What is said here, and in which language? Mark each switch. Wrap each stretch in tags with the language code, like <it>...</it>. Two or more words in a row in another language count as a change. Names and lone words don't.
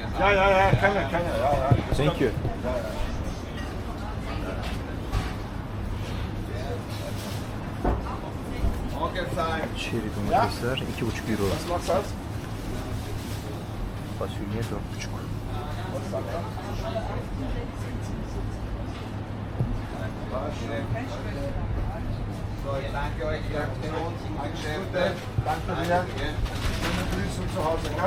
<de>Ja, kann ja.</de> <en>thank you.</en> <de>Morgenzeit.</de> <tr>Çeri domatesler 2,5 euro.</tr> <de>Was machst du das?</de> <tr>Fasulye 4,5.</tr> <de>So, ich danke euch für die guten Geschäfte. Danke dir. Schöne Grüße zu Hause. Ja?</de>